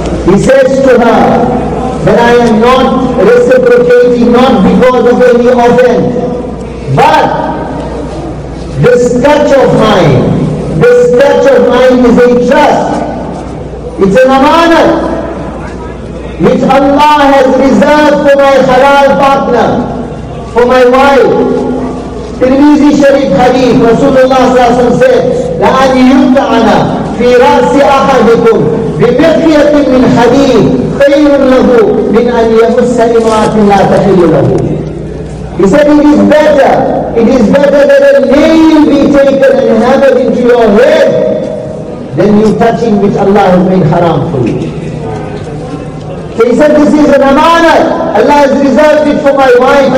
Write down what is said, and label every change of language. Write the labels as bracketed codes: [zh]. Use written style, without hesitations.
[en] He says to her, that I am not reciprocating, not because of any offense, but this touch of mine is a trust. It's an amanat which Allah has reserved for my halal partner, for my wife. Tirmizi Sharif Hadith, Rasulullah SAW said, [ar] لَأَنْ يُمْتَعَنَا فِي رَأْسِ أَحَدِكُمْ بِبِقْيَةٍ مِّنْ حَدِيدٍ خَيْرٌ لَهُ مِنْ أَنْ يَمُسَّ إِمْرَأَةٍ لَا تَحِلُّ لَهُ. [en] He said, it is better that a nail be taken and hammered into your head than you touching which Allah has made haram for you. So he said, this is an amanat. Allah has reserved it for my wife.